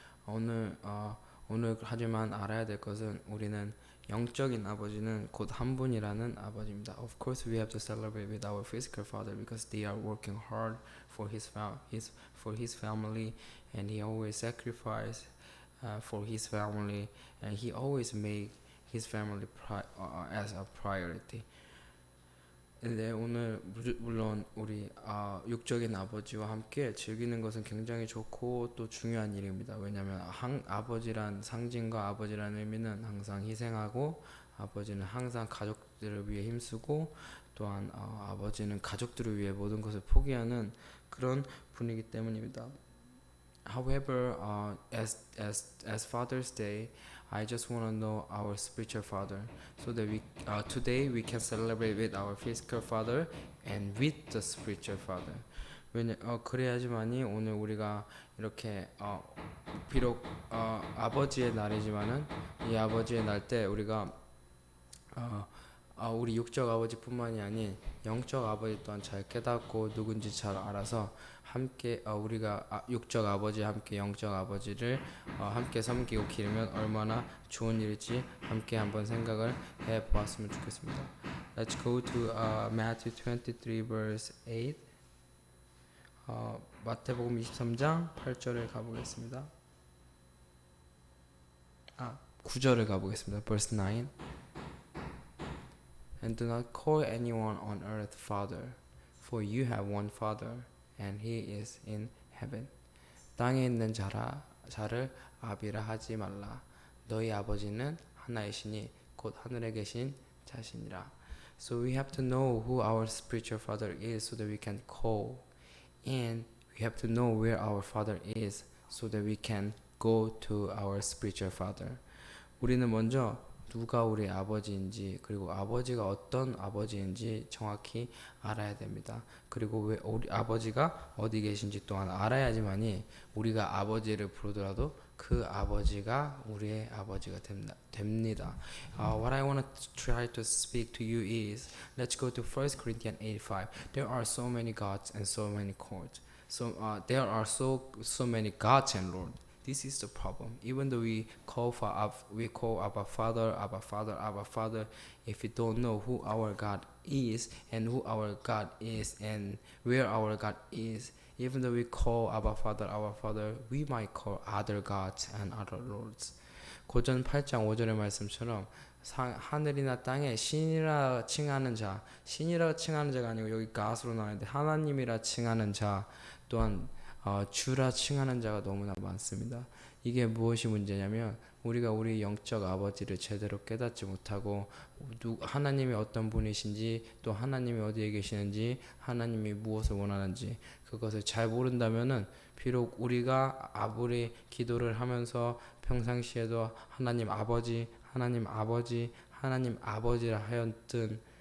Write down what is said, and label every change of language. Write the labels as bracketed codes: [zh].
[ko] 오늘 하지만 알아야 될 것은 우리는 영적인 아버지는 곧 한 분이라는 아버지입니다. [en] Of course we have to celebrate with our physical father because they are working hard for his family and he always sacrifice for his family and he always make his family as a priority. [ko] 네, 오늘 물론 우리 육적인 아버지와 함께 즐기는 것은 굉장히 좋고 또 중요한 일입니다. 왜냐하면 아버지란 상징과 아버지란 의미는 항상 희생하고 아버지는 항상 가족들을 위해 힘쓰고 또한 아버지는 가족들을 위해 모든 것을 포기하는 그런 분이기 때문입니다. [en] However, as Father's Day, I just want to know our spiritual father, so that today we can celebrate with our physical father and with the spiritual father. [ko] 그래야지만이 오늘 우리가 이렇게 비록 아버지의 날이지만은 이 아버지의 날 때 우리가 우리 육적 아버지뿐만이 아닌 영적 아버지 또한 잘 깨닫고 누군지 잘 알아서 함께 우리가 육적 아버지와 함께 영적 아버지를 함께 섬기고 기르면 얼마나 좋은 일일지 함께 한번 생각을 해보았으면 좋겠습니다. [en] Let's go to Matthew 23 verse 8. [ko] 마태복음 23장 8절을 가보겠습니다. 9절을 가보겠습니다. [en] Verse 9. And do not call anyone on earth Father, for you have one Father, and he is in heaven. [ko] 땅에 있는 자를 아비라 하지 말라. 너희 아버지는 하나이시니 곧 하늘에 계신 자시니라. [en] So we have to know who our spiritual father is so that we can call, and we have to know where our father is so that we can go to our spiritual father. [ko] 우리는 먼저 누가 우리 아버지인지 그리고 아버지가 어떤 아버지인지 정확히 알아야 됩니다. 그리고 왜 우리 아버지가 어디 계신지 또한 알아야지만이 우리가 아버지를 부르더라도 그 아버지가 우리의 아버지가 됩니다. [en] What I want to try to speak to you is let's go to 1 Corinthians 8:5. There are so many gods and so many courts. So there are so many gods and lords. This is the problem. Even though we call Abba Father, Abba Father, Abba Father, if we don't know who our God is and who our God is and where our God is, even though we call Abba Father, we might call other gods and other lords. [ko] 고전 8장 5절의 말씀처럼 하늘이나 땅에 신이라 칭하는 자, 신이라 칭하는 자가 아니고 여기 가스로 나오는데 하나님이라 칭하는 자 또한 주라 칭하는 자가 너무나 많습니다. 이게 무엇이 문제냐면 우리가 우리 영적 아버지를 제대로 깨닫지 못하고 하나님이 어떤 분이신지 또 하나님이 어디에 계시는지 하나님이 무엇을 원하는지 그것을 잘 모른다면은 비록 우리가 아무리 기도를 하면서 평상시에도 하나님 아버지 하나님 아버지 하나님 아버지라 하였든